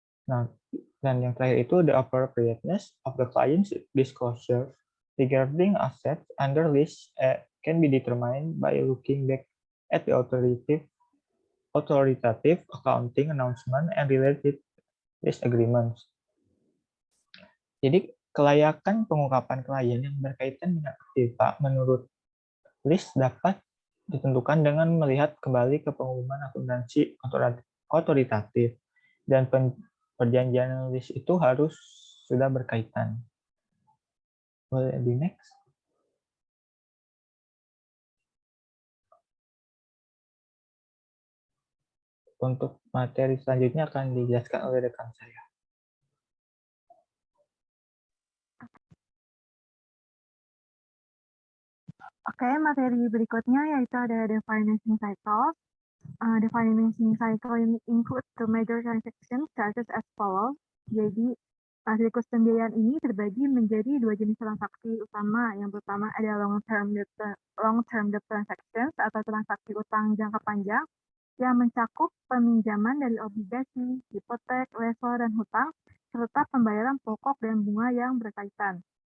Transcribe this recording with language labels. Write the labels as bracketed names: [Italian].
[Indonesian] Nah, dan yang terakhir itu [English] the appropriateness of the client's disclosure regarding assets under lease can be determined by looking back at the authoritative accounting announcement and related lease agreements. [Indonesian] Jadi kelayakan pengungkapan klien yang berkaitan dengan aktiva menurut lease dapat ditentukan dengan melihat kembali ke pengumuman akuntansi otoritatif dan perjanjian lease itu harus sudah berkaitan. Boleh di next. Untuk materi selanjutnya akan dijelaskan oleh rekan saya. Oke, materi berikutnya yaitu ada [English] the financing cycle. The financing cycle includes the major transactions such as follows. [Indonesian] Jadi, siklus pembiayaan ini terbagi menjadi dua jenis transaksi utama. Yang pertama ada [English] long-term debt transactions [Indonesian] atau transaksi utang jangka panjang yang mencakup peminjaman dari obligasi, hipotek, lessor, dan hutang, serta pembayaran pokok dan bunga yang berkaitan.